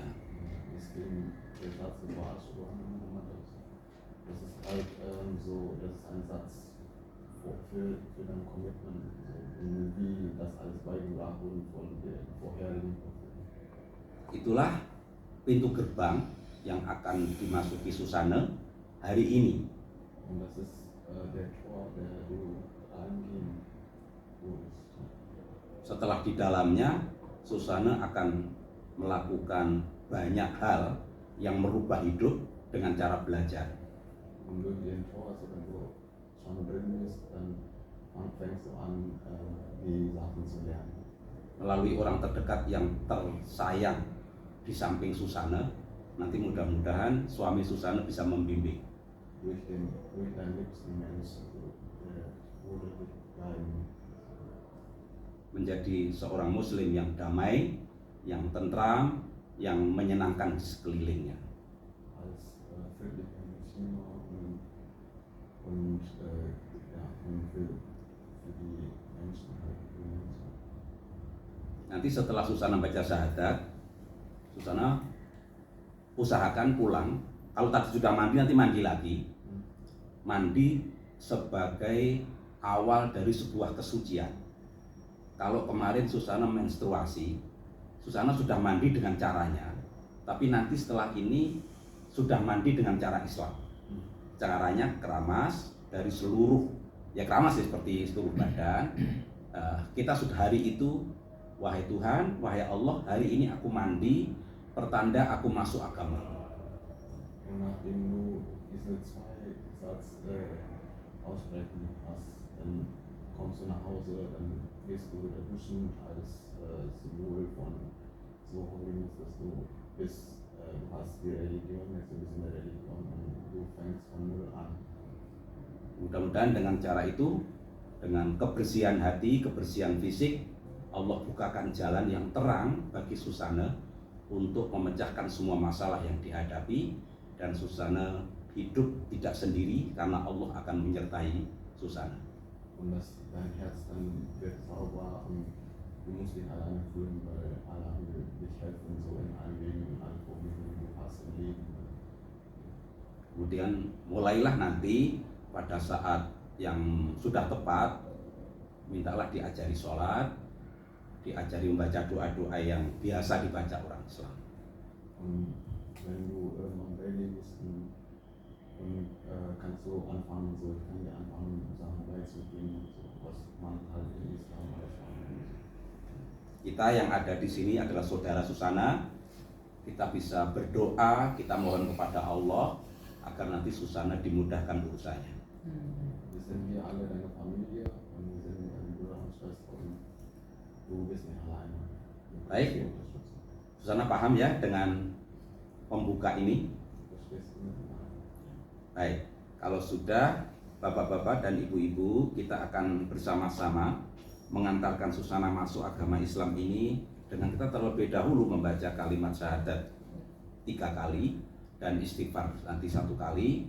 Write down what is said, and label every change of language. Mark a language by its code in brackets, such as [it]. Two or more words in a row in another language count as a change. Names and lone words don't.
[de] Deswegen der Satz war schon Muhammad. Das ist halt so, das ist ein Satz für dein Commitment, wie das alles beigebracht wurde von den vorherigen Propheten. [id] Itulah pintu gerbang yang akan dimasuki Susana hari ini. [de] Und das ist der Tor, der du reingehen musst. [id] Setelah di dalamnya, Susana akan melakukan banyak hal yang merubah hidup dengan cara belajar. [de] Und durch den Tor, also wenn du schon drin bist, dann fängst du an, die Sachen zu lernen. [id] Melalui orang terdekat yang tersayang di samping Susana, nanti mudah-mudahan suami Susana bisa membimbing. [de] Durch deinen liebsten Menschen, wurde bleiben. [id] Menjadi seorang muslim yang damai, yang tentram, yang menyenangkan di sekelilingnya. [de] Als friedlicher Muslima und für die Menschen halt. [id] Nanti setelah Susana baca syahadat, Susana usahakan pulang. Kalau tadi sudah mandi, nanti mandi lagi. Mandi sebagai awal dari sebuah kesucian. Kalau kemarin Susana menstruasi, Susana sudah mandi dengan caranya, tapi nanti setelah ini sudah mandi dengan cara Islam. Caranya keramas dari seluruh, ya keramas ya seperti seluruh badan. Kita sudah hari itu, wahai Tuhan, wahai Allah, hari ini aku mandi, pertanda aku masuk agama. [de] Und nachdem du diese zwei Satz aussprechen hast, dann kommst du nach Hause, dann gehst du wieder duschen als Symbol von so Holiness, dass du bist, du hast die Religion, jetzt du bist in der Religion und du fängst von Null an. [id] Mudah-mudahan dengan cara itu, dengan kebersihan hati, kebersihan fisik, Allah bukakan jalan yang terang bagi Susana untuk memecahkan semua masalah yang dihadapi, dan Susana hidup tidak sendiri karena Allah akan menyertai Susana. [de] Und dass dein Herz dann wird sauber und du musst dich alleine fühlen, weil Allah will dich helfen, so in allen Wegen und allen Problemen, die du hast im Leben. [id] Kemudian mulailah nanti pada saat yang sudah tepat, mintalah diajari sholat, diajari membaca doa-doa yang biasa dibaca orang Islam. [de] Wenn du irgendwann ready bist und kannst du anfangen, so ich kann dir anfangen, Sachen beizubringen, so, was man halt im Islam alles machen. [id] Kita yang ada di sini adalah saudara Susana. Kita bisa berdoa, kita mohon kepada Allah agar nanti Susana dimudahkan urusannya. [de] Wir sind hier alle deine Familie und wir sind deine Brüder und Schwester und du bist nicht alleine. Du kannst [id] Baik. [de] dich unterstützen. [id] Susana paham ya dengan pembuka ini? [de] Verstehst du mich? [id] Baik, kalau sudah bapak-bapak dan ibu-ibu, kita akan bersama-sama mengantarkan Susana masuk agama Islam ini dengan kita terlebih dahulu membaca kalimat syahadat 3 kali dan istighfar nanti 1 kali.